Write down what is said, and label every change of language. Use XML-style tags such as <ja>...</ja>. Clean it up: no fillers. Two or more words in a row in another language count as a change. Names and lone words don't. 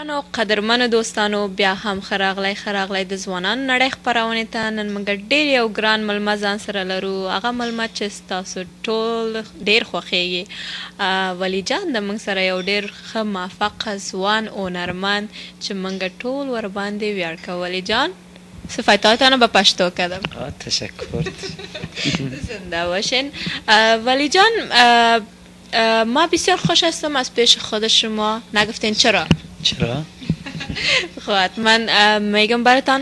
<ps>قدرمن دوستانو بیا هم خراغلی د ځوانانو نړۍ خپرونې ته نن موږ ډېر یو ګران ملمه ځان سره لرو. هغه ملمه چې ستاسو ټول ډېر خوښیږي. ولی جان د موږ سره یو ډېر ښه موفقه ځوان هنرمند چې موږ ټول ورباندې ویاړ کوو.</ps> <fa>ولی جان صفاتتان رو به پشتو کردم. تشکر. زنده باشین. ولی جان ما بسیار خوش هستم از پیش خود شما. نگفتین چرا؟ چرا؟ خب حتما میگم براتان.</fa>